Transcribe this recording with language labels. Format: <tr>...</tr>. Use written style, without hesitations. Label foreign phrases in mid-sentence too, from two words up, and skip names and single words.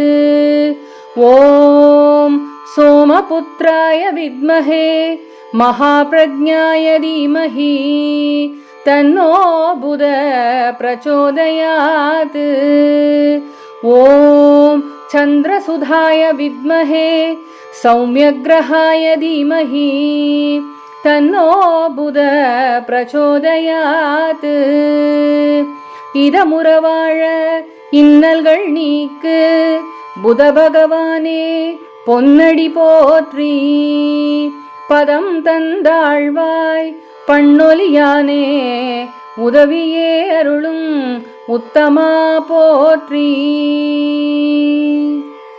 <sa>ॐ सोमपुत्राय विद्महे महाप्रज्ञाय धीमहि तन्नो बुध प्रचोदयात्। ॐ चन्द्रसुधाय विद्महे सौम्यग्रहाय धीमहि तन्नो बुध प्रचोदयात्।</sa> <ta>இதமுறவாழ இன்னல்கள் நீக்கு புத பகவானே பொன்னடி போற்றி. பதம் தந்தாழ்வாய் பண்ணொலியானே உதவியே அருளும் உத்தமா போற்றி.</ta>